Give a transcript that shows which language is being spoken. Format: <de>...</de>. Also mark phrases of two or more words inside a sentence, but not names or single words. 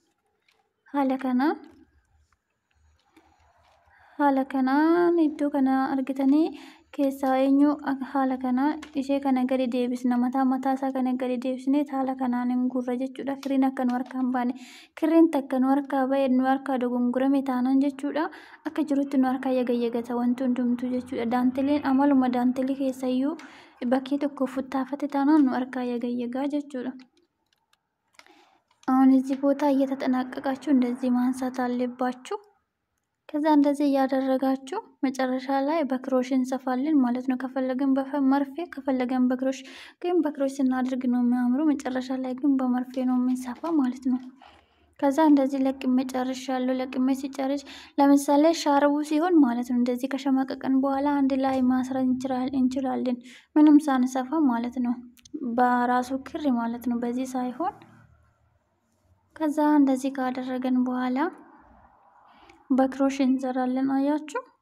<om>Haala kanaan iddoo kana argitanii keessaa eenyu haala kana ishee kana gadi deebisna mataa isaa kana gadi deebisnee haala kanaan hin gurra jechuudha. Kirriin akka nu harkaan baane kirriin takka nu harkaa ba'e nu harkaa dogongorame taanaan jechuudha. Akka jirutti nu harkaa yagayyagata wanti hundumtuu jechuudha. Daantiliin amaluma daantilii keessayyuu bakkee tokko futtaafate taanaan nu harkaa yagayyagaa jechuudha.</om> <am>አሁን እዚህ ቦታ እየተጠናቀቃችሁ እንደዚህ ማንሳት አለባችሁ። ከዛ እንደዚህ ያደረጋችሁ መጨረሻ ላይ በክሮሽ እንሰፋለን ማለት ነው። ከፈለገን በመርፌ ከፈለገን በክሮሽ ግን በክሮሽ ስናደርግ ነው የሚያምረው። መጨረሻ ላይ ግን በመርፌ ነው የምንሰፋ ማለት ነው። ከዛ እንደዚህ ለቅሜ ጨርሻለሁ። ለቅሜ ሲጨርሽ ለምሳሌ ሻርቡ ሲሆን ማለት ነው እንደዚህ ከሸመቀቀን በኋላ አንድ ላይ ማስራት እንችላለን ምንም ሳንሰፋ ማለት ነው። በራሱ ክር ማለት ነው በዚህ ሳይሆን ከዛ እንደዚህ ካደረገን በኋላ በክሮሽ እንሰራለን። አያችሁ</am>